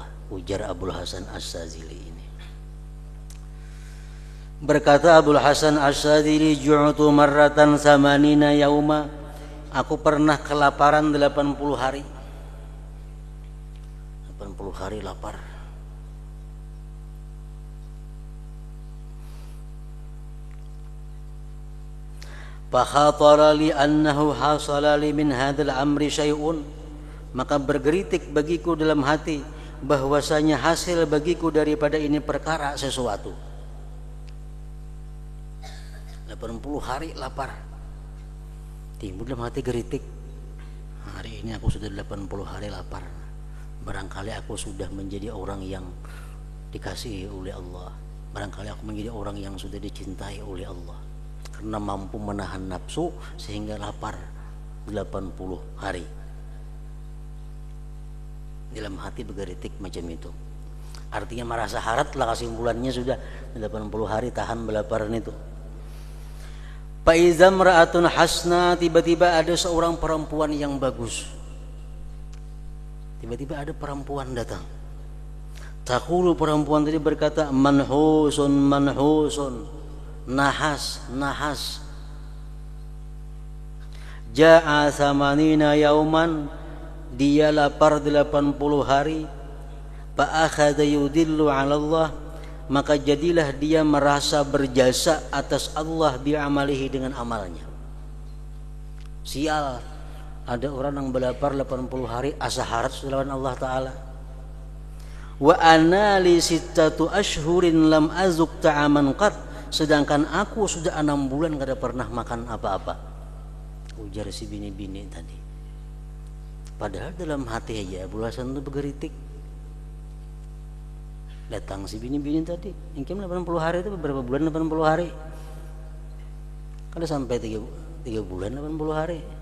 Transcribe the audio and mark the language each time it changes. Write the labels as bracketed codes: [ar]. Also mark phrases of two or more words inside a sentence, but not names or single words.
[bjn] Ujar Abul Hasan Asy-Syadzili ini. [ms] Berkata Abul Hasan Asy-Syadzili, [ar] جعت مرة ثمانين يوما, [ms] aku pernah kelaparan 80 hari. 80 hari lapar. [ar] فخطر لي أنه حصل لي من هذا الأمر شيء, [ms] maka bergeritik bagiku dalam hati bahwasanya hasil bagiku daripada ini perkara sesuatu. 80 hari lapar. Timbul dalam hati geritik. Hari ini aku sudah 80 hari lapar. Barangkali aku sudah menjadi orang yang dikasihi oleh Allah. Barangkali aku menjadi orang yang sudah dicintai oleh Allah. Karena mampu menahan nafsu sehingga lapar 80 hari. Dalam hati bergeritik macam itu. [bjn] Artinya merasa harat lah, kesimpulannya sudah 80 hari tahan belaparan itu. [ar] فإذا امرأة حسناء, [ms] tiba-tiba ada seorang perempuan yang bagus. Tiba-tiba ada perempuan datang. Taqulu, perempuan tadi berkata, [ar] منحوس منحوس, [ms] nahas nahas. [ar] جاع ثمانين يوما, [ms] dia lapar 80 hari. [ar] فأخذ يدل على الله, [ms] maka jadilah dia merasa berjasa atas Allah bi'amalihi, dengan amalnya. [bjn] Sial, ada orang yang berlapar 80 hari asa harat lawan Allah Ta'ala. [ar] وأنا لي ستة أشهر لم أذق طعاما قط, [bjn] sedangkan aku sudah 6 bulan kada pernah makan apa-apa, ujar si bini-bini tadi. Padahal dalam hati aja Abul Hasan itu bergeritik. Datang si bini-bini tadi, ingkem 80 hari itu beberapa bulan, 80 hari kada sampai 3 bulan 80 hari.